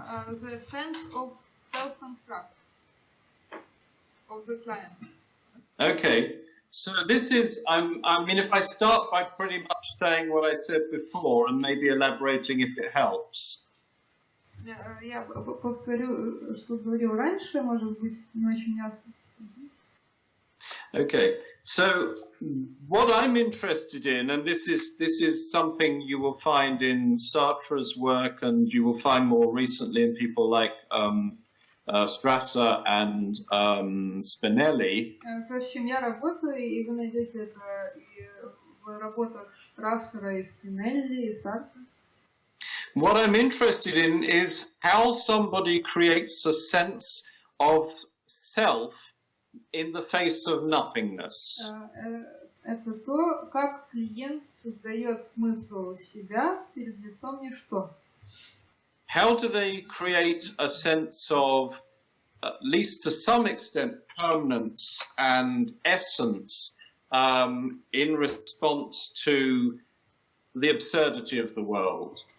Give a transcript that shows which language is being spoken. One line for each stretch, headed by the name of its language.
English: The sense of self-construct of the client. Okay, so this is, I mean, if I start by pretty much saying what I said before and maybe elaborating if it helps.
Russian: Я повторю, что говорил раньше, может быть, не очень ясно.
English: Okay, so what I'm interested in, and this is something you will find in Sartre's work, and you will find more recently in people like Strasser and Spinelli.
Russian: То, с чем я работаю, и вы найдете это и в работах Страссера, и Спинелли, и Сартра.
English: What I'm interested in is how somebody creates a sense of self in the face of nothingness.
Russian: Это то, как клиент создает смысл себя перед лицом ничто.
English: How do they create a sense of, at least to some extent, permanence and essence in response to the absurdity of the world?